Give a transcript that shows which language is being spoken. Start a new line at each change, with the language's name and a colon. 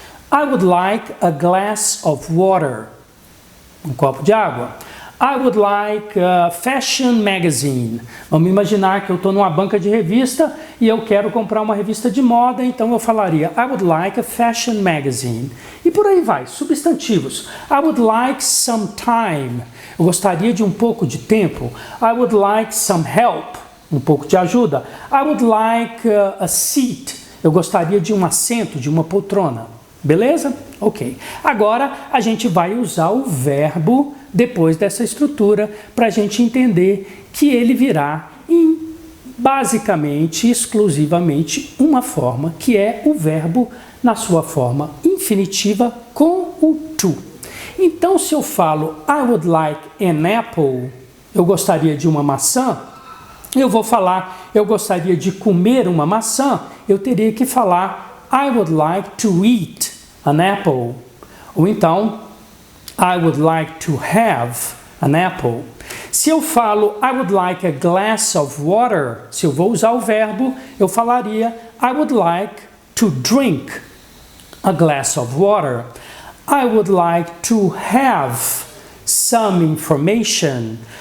English: I would like a glass of water.
Portuguese: Um copo de água.
English: I would like a fashion magazine.
Portuguese: Vamos imaginar que eu estou numa banca de revista e eu quero comprar uma revista de moda, então eu falaria
English: I would like a fashion magazine.
Portuguese: E por aí vai, substantivos.
English: I would like some time.
Portuguese: Eu gostaria de um pouco de tempo.
English: I would like some help.
Portuguese: Um pouco de ajuda.
English: I would like a seat.
Portuguese: Eu gostaria de um assento, de uma poltrona. Beleza? Ok. Agora a gente vai usar o verbo depois dessa estrutura para a gente entender que ele virá em basicamente, exclusivamente, uma forma que é o verbo na sua forma infinitiva com o to. Então, se eu falo
English: I would like an apple,
Portuguese: eu gostaria de uma maçã, eu vou falar eu gostaria de comer uma maçã, eu teria que falar
English: I would like to eat an apple.
Portuguese: Ou então,
English: I would like to have an apple.
Portuguese: Se eu falo
English: I would like a glass of water,
Portuguese: se eu vou usar o verbo, eu falaria
English: I would like to drink a glass of water. I would like to have some information.